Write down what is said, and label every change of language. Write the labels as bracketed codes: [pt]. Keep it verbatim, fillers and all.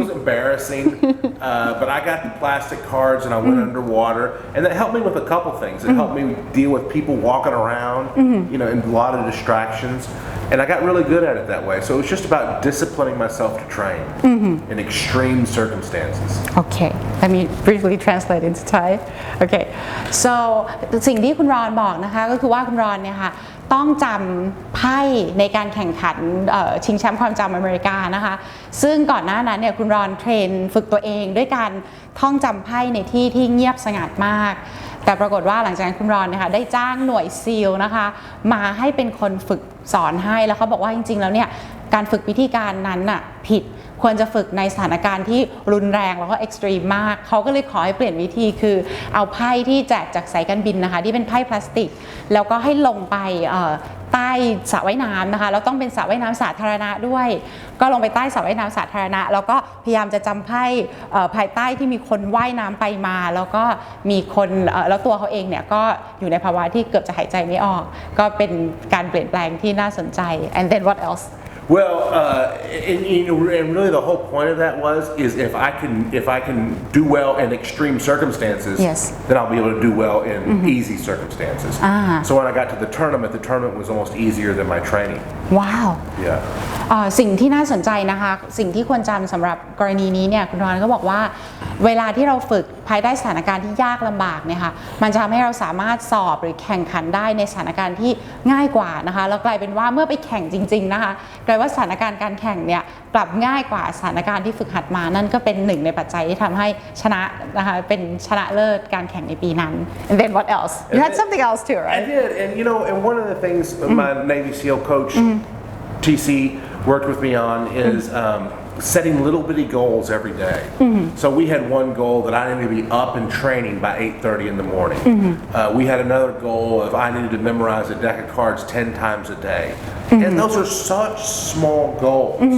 [en] So it was embarrassing, uh, but I got the plastic cards and I went underwater, and that helped me with a couple things. It helped me deal with people walking around, you know, and a lot of distractions, and I got really good at it that way. So it was just about disciplining myself to train in extreme circumstances. Okay. Let me briefly translate into Thai. Okay. [th] So สิ่งที่คุณรอนบอกนะคะก็คือว่าคุณรอนเนี่ยค่ะต้องจำไพ่ในการแข่งขันเอ่อชิงแชมป์ความจำอเมริกานะคะซึ่งก่อนหน้านั้นเนี่ยคุณรอนเทรนฝึกตัวเองด้วยการท่องจำไพ่ในที่ที่เงียบสงัดมาก แต่ปรากฏว่าหลังจากนั้นคุณรอนเนะคะได้จ้างหน่วยซีลนะคะมาให้เป็นคนฝึกสอนให้แล้วเขาบอกว่าจริงๆแล้วเนี่ยการฝึกวิธีการนั้นน่ะผิดควรจะฝึกในสถานการณ์ที่รุนแรงแล้วก็เอ็กซ์ตรีมมากเขาก็เลยขอให้เปลี่ยนวิธีคือเอาไพ่ที่แจกจากสายการบินนะคะที่เป็นไพ่พลาสติก แล้วก็ให้ลงไปเอ่อใต้สระว่ายน้ำนะคะแล้วต้องเป็นสระว่ายน้ำสาธารณะด้วย ก็ลงไปใต้สระว่ายน้ำสาธารณะแล้วก็พยายามจะจำไพ่เอ่อภายใต้ที่มีคนว่ายน้ำไปมา แล้วก็มีคนเอ่อแล้วตัวเขาเองเนี่ยก็อยู่ในภาวะที่เกือบจะหายใจไม่ออก ก็เป็นการเปลี่ยนแปลงที่น่าสนใจ [en] and then what else Well, uh, and, you know, and really the whole point of that was is if I can if I can do well in extreme circumstances, Yes. then I'll be able to do well in easy circumstances. Ah. So when I got to the tournament, the tournament was almost easier than my training. wow Yeah. [th] เอ่อสิ่งที่น่าสนใจนะคะสิ่งที่ควรจำสำหรับกรณีนี้เนี่ยคุณรอนก็บอกว่า เวลาที่เราฝึกภายใต้สถานการณ์ที่ยากลำบากเนี่ยค่ะมันจะทำให้เราสามารถสอบหรือแข่งขันได้ในสถานการณ์ที่ง่ายกว่านะคะแล้วกลายเป็นว่าเมื่อไปแข่งจริงๆนะคะกลายว่าสถานการณ์การแข่งเนี่ยกลับง่ายกว่าสถานการณ์ที่ฝึกหัดมานั่นก็เป็นหนึ่งในปัจจัยที่ทำให้ชนะนะคะเป็นชนะเลิศการแข่งในปีนั้น [en] and then what else you had something else too I right did, and you know, and one of the things that my Navy SEAL coach T C worked with me on is um, setting little bitty goals every day. So we had one goal that I needed to be up and training by eight thirty in the morning. Uh, we had another goal of I needed to memorize a deck of cards ten times a day, and those are such small goals.